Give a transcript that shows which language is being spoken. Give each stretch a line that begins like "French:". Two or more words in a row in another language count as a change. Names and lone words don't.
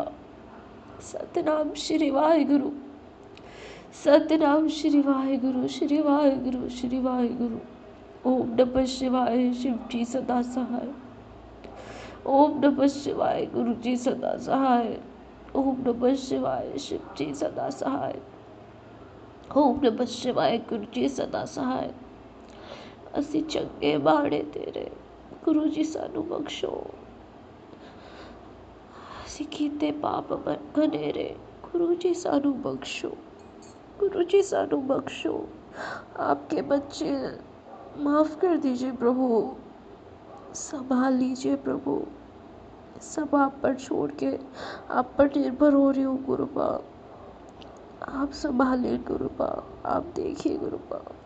Hindi: सतनाम श्री वाहिगुरु, सतनाम श्री वाहिगुरु, श्री वाहिगुरु, श्री वाहिगुरु।
Sanskrit: ओम नमः शिवाय,
Hindi: शिव जी सदा सहाय।
Sanskrit: ओम नमः शिवाय,
Hindi: गुरु जी सदा सहाय।
Sanskrit: ओम नमः शिवाय,
Hindi: शिव जी सदा सहाय।
Sanskrit: ओम नमः शिवाय,
Hindi: गुरु जी सदा सहाय।
Punjabi: ਅਸੀਂ ਚੰਗੇ ਬਾਣੇ ਤੇਰੇ, ਗੁਰੂ ਜੀ ਸਾਨੂੰ ਬਖਸ਼ੋ। ਅਸੀਂ ਕੀਤੇ ਪਾਪ ਘਨੇਰੇ, ਗੁਰੂ ਜੀ ਸਾਨੂੰ ਬਖਸ਼ੋ, ਗੁਰੂ ਜੀ ਸਾਨੂੰ ਬਖਸ਼ੋ।
Hindi: आपके बच्चे माफ़ कर दीजिए प्रभु, संभाल लीजिए प्रभु। सब आप पर छोड़ के आप पर निर्भर हो रही हूँ गुरुपा, आप संभालिए गुरुपा, आप देखिए गुरुपा।